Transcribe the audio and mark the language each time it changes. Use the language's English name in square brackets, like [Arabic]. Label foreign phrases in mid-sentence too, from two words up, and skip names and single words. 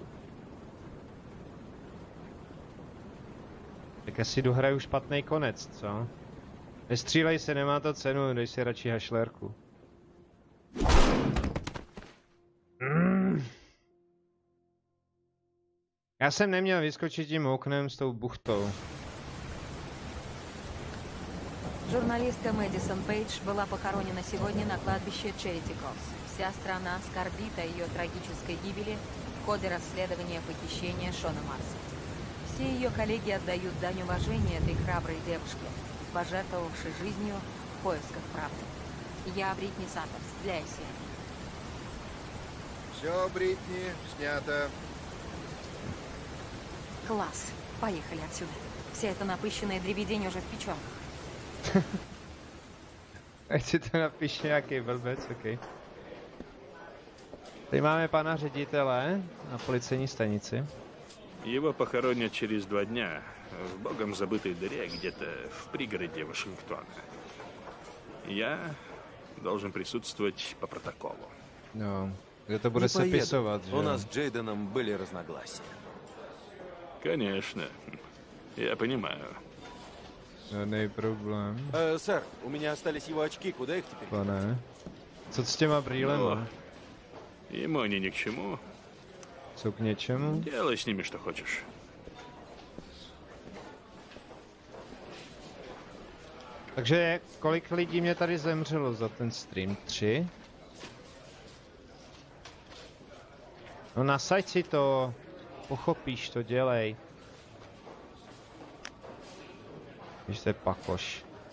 [Czech] Tak asi dohraju špatný konec, co? Nestřílej se, nemá to cenu, dej si radši hašlerku. Já jsem neměl vyskočit tím oknem s tou buchtou. [Russian] Журналистка Мэдисон Пейдж была похоронена сегодня на кладбище Чарити Кросс. Вся страна скорбит о ее трагической гибели в ходе расследования похищения Шона Марса. Все ее коллеги отдают дань уважения этой храброй девушке, пожертвовавшей жизнью в поисках правды. Я Бритни Сандерс для ACN. Все, Бритни, снято. Класс. Поехали отсюда. Вся эта напыщенная дребедень уже в печенках. [Czech] Ať si to napíše nějaký blbec, ok. Tady máme pana ředitele na policejní stanici. [Russian] Его похоронят через 2 дня в богом забытой дыре где-то в пригороде Вашингтона. Я должен присутствовать по протоколу. [Czech] No, это bude sepisovat, že? [Russian] У нас с Джейденом были разногласия. Конечно, я понимаю. [Czech] Žádný problém. [Russian] Сэр, у меня остались его очки, куда их теперь? [Czech] Pane, co s těma brýlema? [Russian] Ему они ни к чему. [Czech] Jsou k něčemu? [Russian] Делай с ними, что хочешь. [Czech] Takže kolik lidí mě tady zemřelo za ten stream? 3? No nasaď si to. Pochopíš to, dělej. Když to je pakoš.